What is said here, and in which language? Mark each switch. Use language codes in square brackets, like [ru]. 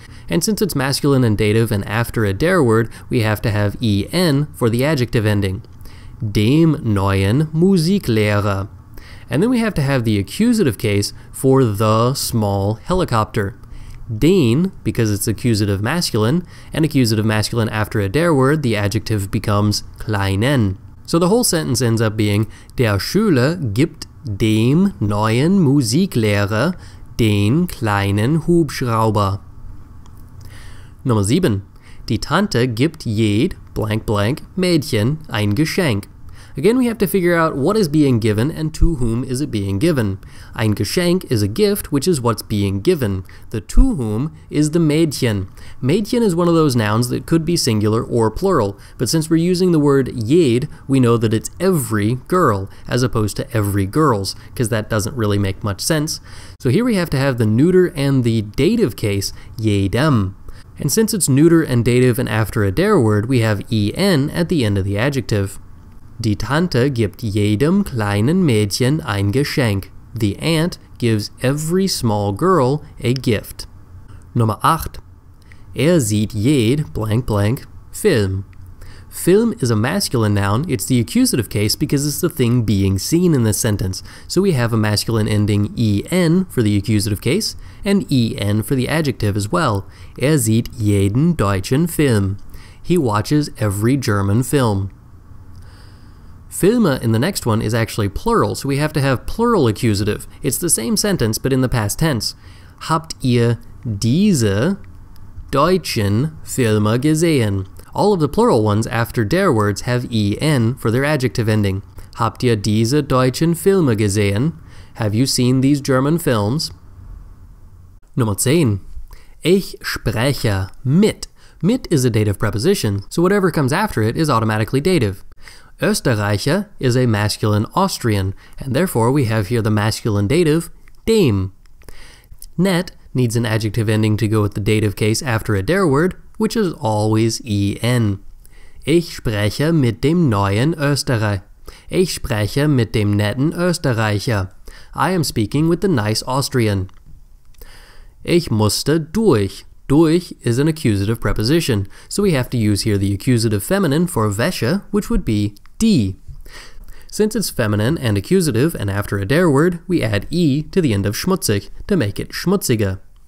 [en] And since it's masculine and dative and after a der word, we have to have en for the adjective ending. [de] Dem neuen Musiklehrer. [en] And then we have to have the accusative case for the small helicopter. Den, because it's accusative masculine, and accusative masculine after a der word, the adjective becomes kleinen. So the whole sentence ends up being, [de] der Schüler gibt dem neuen Musiklehrer den kleinen Hubschrauber. Nummer 7. Die Tante gibt jed blank blank Mädchen ein Geschenk. [en] Again, we have to figure out what is being given and to whom is it being given. Ein Geschenk is a gift, which is what's being given. The to whom is the Mädchen. Mädchen is one of those nouns that could be singular or plural, but since we're using the word jed, we know that it's every girl, as opposed to every girls, because that doesn't really make much sense. So here we have to have the neuter and the dative case, jedem. And since it's neuter and dative and after a der word, we have en at the end of the adjective. [de] Die Tante gibt jedem kleinen Mädchen ein Geschenk. [en] The aunt gives every small girl a gift. [de] Nummer 8. Sieht jed blank blank Film. [en] Film is a masculine noun. It's the accusative case because it's the thing being seen in this sentence. So we have a masculine ending en for the accusative case and en for the adjective as well. [de] Sieht jeden deutschen Film. [en] He watches every German film. Filme in the next one is actually plural, so we have to have plural accusative. It's the same sentence, but in the past tense. [de] Habt ihr diese deutschen Filme gesehen? [en] All of the plural ones after der words have en for their adjective ending. [de] Habt ihr diese deutschen Filme gesehen? [en] Have you seen these German films? [de] Nummer 10. Ich spreche mit. [en] Mit is a dative preposition, so whatever comes after it is automatically dative. Österreicher is a masculine Austrian, and therefore we have here the masculine dative, dem. Nett needs an adjective ending to go with the dative case after a der word, which is always en. [de] Ich spreche mit dem neuen Österreich. Ich spreche mit dem netten Österreicher. [en] I am speaking with the nice Austrian. [de] Ich musste durch. [en] Durch is an accusative preposition, so we have to use here the accusative feminine for wäsche, which would be die. Since it's feminine and accusative and after a der word, we add e to the end of schmutzig to make it schmutziger.